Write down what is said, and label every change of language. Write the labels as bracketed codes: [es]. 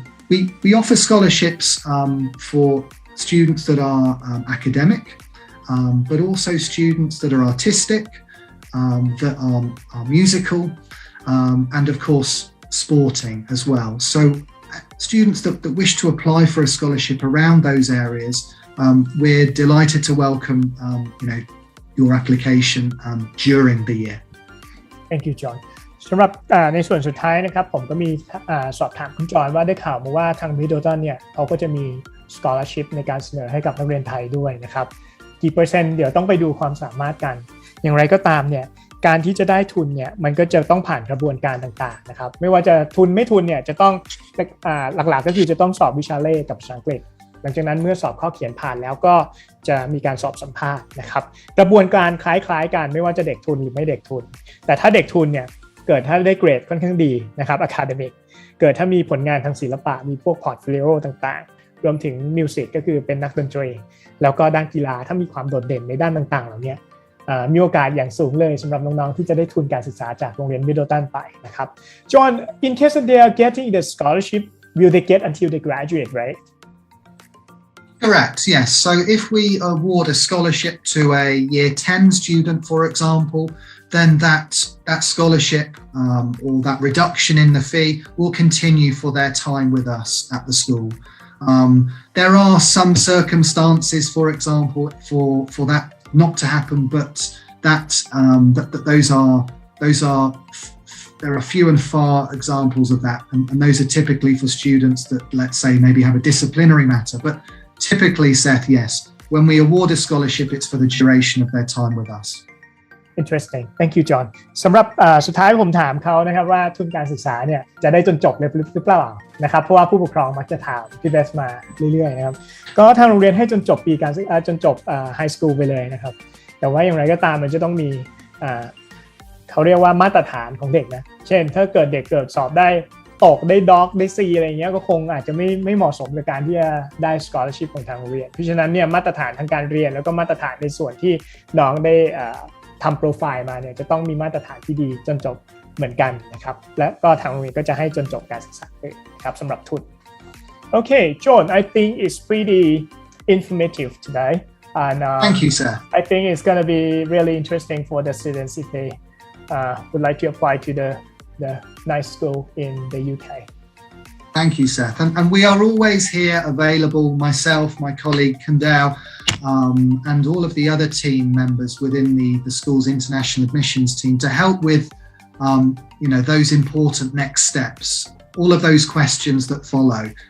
[en] We offer scholarships for students that are academic, but also students that are artistic, that are musical, and of course sporting as well. So students that wish to apply for a scholarship around those areas, we're delighted to welcome your application during the year. Thank you John. [th] สำหรับในส่วนสุดท้ายนะครับผมก็มีสอบถามคุณจอนว่าได้ข่าวมาว่าทาง Middleton เนี่ยเขาก็จะมี scholarship ในการเสนอให้กับนักเรียนไทยด้วยนะครับกี่เปอร์เซ็นต์เดี๋ยวต้องไปดูความสามารถกันอย่างไรก็ตามเนี่ยการที่จะได้ทุนเนี่ยมันก็จะต้องผ่านกระบวนการต่างๆนะครับไม่ว่าจะทุนไม่ทุนเนี่ยจะต้อง หลักๆก็คือจะต้องสอบวิชาเล่กับภาษาอังกฤษหลังจากนั้นเมื่อสอบข้อเขียนผ่านแล้วก็จะมีการสอบสัมภาษณ์นะครับกระบวนการคล้ายๆกันไม่ว่าจะเด็กทุนหรือไม่เด็กทุนแต่ถ้าเด็กทุนเนี่ยเกิดถ้าได้เกรดค่อนข้างดีนะครับ academic เกิดถ้ามีผลงานทางศิลปะมีพวก portfolio ต่างๆรวมถึง music ก็คือเป็นนักดนตรี แล้วก็ด้านกีฬาถ้ามีความโดดเด่นในด้านต่างๆเหล่านี้มีโอกาสอย่างสูงเลยสำหรับน้องๆที่จะได้ทุนการศึกษาจากโรงเรียน Middleton ไปนะครับ John in case that they are getting the scholarship will they get until they graduate right [en] Correct, yes. So if we award a scholarship to a year 10 student, for example, then that scholarship or that reduction in the fee will continue for their time with us at the school. There are some circumstances, for example, for that not to happen, but those are there are few and far examples of that, and those are typically for students that, let's say, maybe have a disciplinary matter. But typically, Seth, yes, when we award a scholarship, it's for the duration of their time with us. Interesting. Thank you, John. [th] สำหรับสุดท้ายผมถามเขานะครับว่าทุนการศึกษาเนี่ยจะได้จนจบเลยหรือเปล่านะครับเพราะว่าผู้ปกครองมักจะถามพี่เบสมาเรื่อยๆนะครับก็ทางโรงเรียนให้จนจบปีการศึกษาจนจบไฮสคูลไปเลยนะครับแต่ว่าอย่างไรก็ตามมันจะต้องมี เขาเรียกว่ามาตรฐานของเด็กนะเช่นถ้าเกิดเด็กเกิดสอบได้ตกได้ด็อกได้ซีอะไรเงี้ยก็คงอาจจะไม่เหมาะสมกับการที่จะได้ scholarship ของทางโรงเรียนเพราะฉะนั้นเนี่ยมาตรฐานทางการเรียนแล้วก็มาตรฐานในส่วนที่น้องได้ทำโปรไฟล์มาเนี่ยจะต้องมีมาตรฐานที่ดีจนจบเหมือนกันนะครับและก็ทางโรงเรียนก็จะให้จนจบการศึกษาเลยครับสำหรับทุน Okay, John, I think it's pretty informative today and [en] Thank you, sir. I think it's going to be really interesting for the students if they would like to apply to the nice school in the UK. Thank you, Seth. And we are always here available, myself, my colleague Kandal, and all of the other team members within the school's international admissions team to help with, those important next steps, all of those questions that follow.